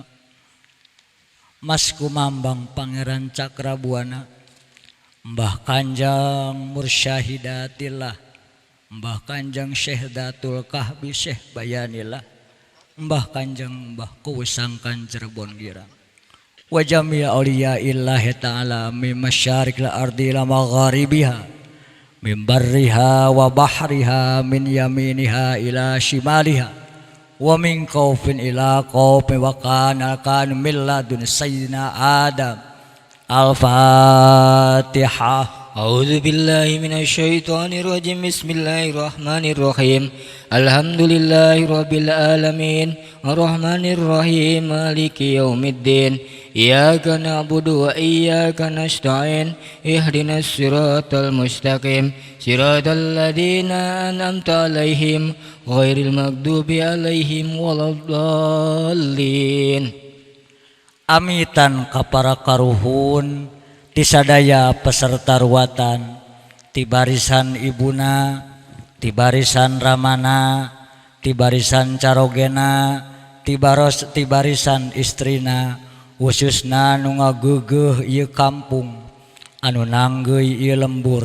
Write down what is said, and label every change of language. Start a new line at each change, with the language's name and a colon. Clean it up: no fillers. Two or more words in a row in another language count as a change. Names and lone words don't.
Javanese: Mas Kumambang Pangeran Cakrabuana, Mbah Kanjeng Mursyahidatillah, Mbah Kanjeng Syekh Datul Kahbi Syekh Bayanillah, Mbah Kanjeng Mbah Kuwesangkan Cirebon Girang,
Arabic: وجميع أولياء الله تعالى من مشارق الأرض إلى مغاربها من برها وبحرها من يمينها إلى شمالها ومن قاف إلى قاف وكان من لدن سيدنا آدم. Al-Fatihah. أعوذ بالله من الشيطان الرجيم بسم الله الرحمن الرحيم الحمد لله رب العالمين الرحمن الرحيم مالك يوم الدين إياك نعبد وإياك نستعين اهدنا الصراط المستقيم صراط الذين أنعمت عليهم غير المغضوب عليهم ولا الضالين.
Sundanese: Amitan kapara karuhun ti sadaya peserta ruatan, ti barisan ibuna, ti barisan ramana, ti barisan carogena, ti barisan istrina, khususna nu ngageugeuh ieu kampung anu nanggeuy ieu lembur.